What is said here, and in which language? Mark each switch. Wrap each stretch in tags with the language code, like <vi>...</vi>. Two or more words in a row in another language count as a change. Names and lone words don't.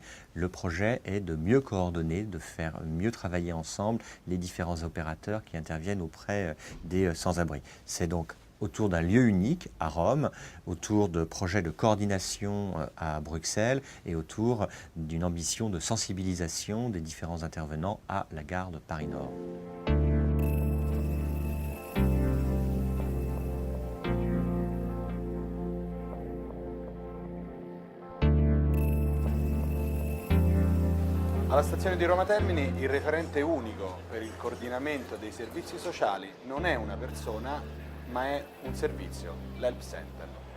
<fr>Le projet est de mieux coordonner, de faire mieux travailler ensemble les différents opérateurs qui interviennent auprès des sans-abri. C'est donc autour d'un lieu unique à Rome, autour de projets de coordination à Bruxelles et autour d'une ambition de sensibilisation des différents intervenants à la gare de Paris-Nord.</fr> <it>Alla stazione di Roma Termini il referente unico per il coordinamento dei servizi sociali non è una persona, ma è un servizio, l'Help Center.</it>